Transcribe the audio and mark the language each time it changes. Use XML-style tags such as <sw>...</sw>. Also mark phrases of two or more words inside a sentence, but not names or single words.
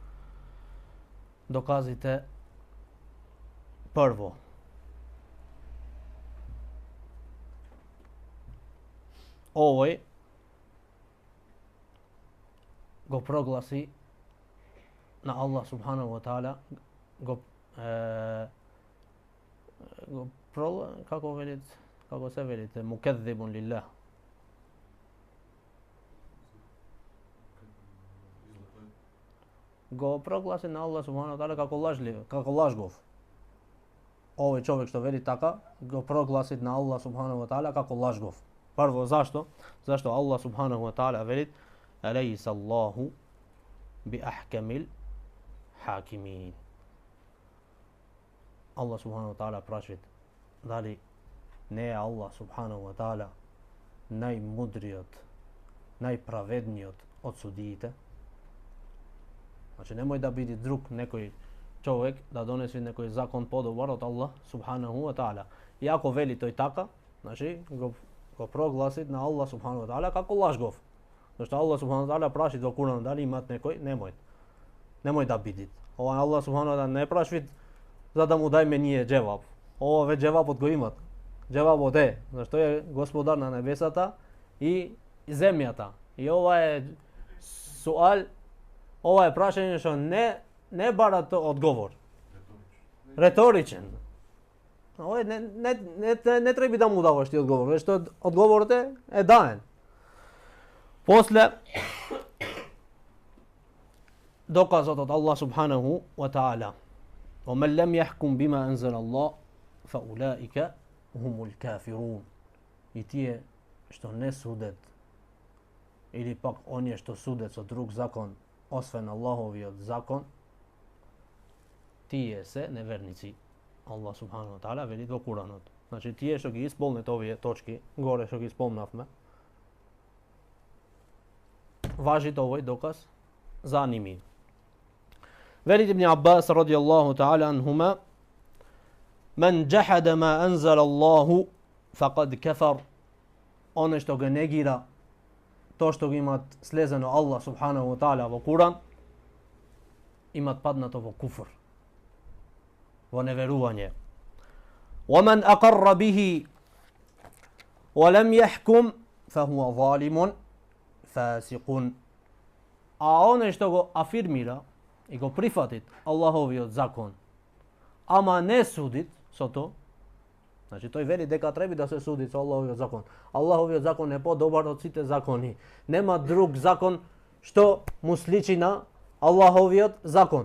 <mk>Доказите прво. Овој го прогласи на</mk> <ar>الله سبحانه وتعالى,</ar> <mk>како се велите,</mk> <ar>مكذبون لله.</ar> <mk>Го прогласи на</mk> <ar>الله سبحانه وتعالى</ar> <mk>како лажлив, како лажгов. Овој човек што вели така, го прогласи на</mk> <ar>الله سبحانه وتعالى</ar> <mk>како лажгов. Прво, зашто? Зашто</mk> <ar>الله سبحانه وتعالى</ar> <mk>вели:</mk> <ar>"أليس الله بأحكم الحاكمين." الله سبحانه وتعالى</ar> <mk>прашува дали не е</mk> <ar>الله سبحانه وتعالى</ar> <mk>најмудриот, најправедниот од судиите? Значи немој да биде друг некој човек да донесе некој закон подобар од</mk> <ar>الله سبحانه وتعالى.</ar> <mk>И ако вели тој така, значи го прогласи на</mk> <ar>الله سبحانه وتعالى</ar> <mk>како лажгов. Зашто</mk> <ar>الله سبحانه وتعالى</ar> <mk>праши во Куран дали имат некој, немој да бидит. Ова</mk> <ar>الله سبحانه وتعالى</ar> <mk>не праши за да му дајме ние џеваб. Ова ве џевабот го имат. Џевабот е зашто е господар на небесата и земјата. И ова е суал, ова е прашање што не бара одговор. Реторичен. Ова не треба да му даваш ти одговор, што одговорот е даен. После доказот од</mk> <ar>الله سبحانه وتعالى: "ومن لم يحكم بما أنزل الله فأولئك هم الكافرون."</ar> <mk>И тие што не судат, или пак оние што судат со друг закон, освен Аллаховиот закон, тие се неверници.</mk> <ar>الله سبحانه وتعالى</ar> <mk>вели во Куранот. Значи тие што ги исполнет овие точки, горе што ги спомнавме, важи овој доказ за ними. Вели Ибн Аббас</mk> <ar>رضي الله تعالى عنهما: "من جحد ما أنزل الله فقد كفر."</ar> <mk>Оне што го негира тоа што го имат слезено</mk> <ar>الله سبحانه وتعالى</ar> <mk>во Куран, имат паднато во куфр, во неверување.</mk> <ar>وَمَنْ أَقَرَّ بِهِ وَلَمْ يَحْكُمْ فَهُوَ ظَالِمٌ فَاسِقٌ.</ar> <mk>А оне што го афирмира и го прифатит Аллаховиот закон, ама не судит со тоа, значи тој вели дека треба да се суди со Аллаховиот закон. Аллаховиот закон е подобар од сите закони. Нема друг закон што му сличи на Аллаховиот закон.</mk>